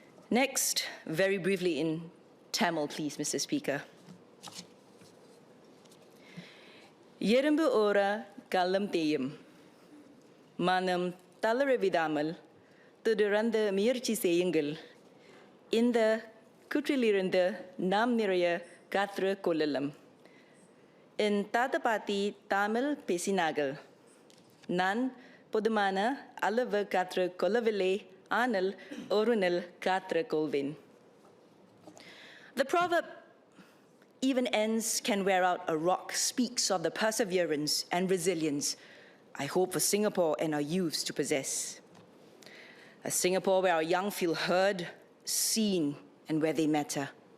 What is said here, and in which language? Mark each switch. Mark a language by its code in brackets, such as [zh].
[en] Next, very briefly in Tamil, please, Mr. Speaker. [ta] Yerumbu ora kalam teyum, manam தளரவிடாமல் தொடர்ந்த முயற்சி செய்யுங்கள். இந்த கூற்றிலிருந்து நாம் நிறைய கற்று கொள்ளலாம். என் தாத்தா பாட்டி தமிழ் பேசினார்கள். நான் போதுமான அளவு கற்று கொள்ளவில்லை, ஆனால் ஒரு நாள் கற்று கொள்வேன். [en] The proverb, even ends can wear out a rock, speaks of the perseverance and resilience I hope for Singapore and our youths to possess. A Singapore where our young feel heard, seen, and where they matter.